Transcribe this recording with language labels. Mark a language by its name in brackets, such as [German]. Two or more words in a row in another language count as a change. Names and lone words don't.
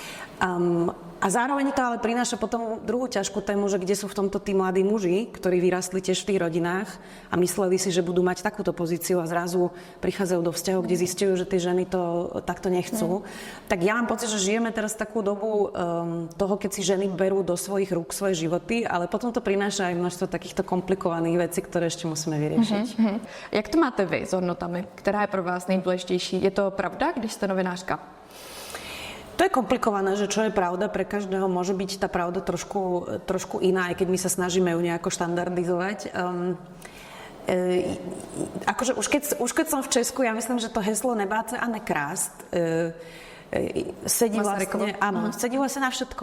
[Slovak] A zároveň to ale prináša potom druhú ťažkú tému, že kde sú v tomto tí mladí muži, ktorí vyrastli tiež v tých rodinách a mysleli si, že budú mať takúto pozíciu a zrazu prichádzajú do vzťahov, kde zistujú, že tie ženy to takto nechcú. Tak ja mám pocit, že žijeme teraz takú dobu toho, keď si ženy berú do svojich rúk svoje životy, ale potom to prináša aj množstvo takýchto komplikovaných vecí, ktoré ešte musíme vyriešiť. [Czech] Jak to máte vy s hodnotami? Která je pro vás nejdůležitější? Je to pravda, když jste novinářka? [Slovak] To je komplikované, že čo je pravda, pre každého môže byť tá pravda trošku iná, aj keď my sa snažíme ju nejako štandardizovať. Akože už keď som v Česku, ja myslím, že to heslo nebáť sa a nekrást sedí vlastne, áno, sedí vlastne na všetko.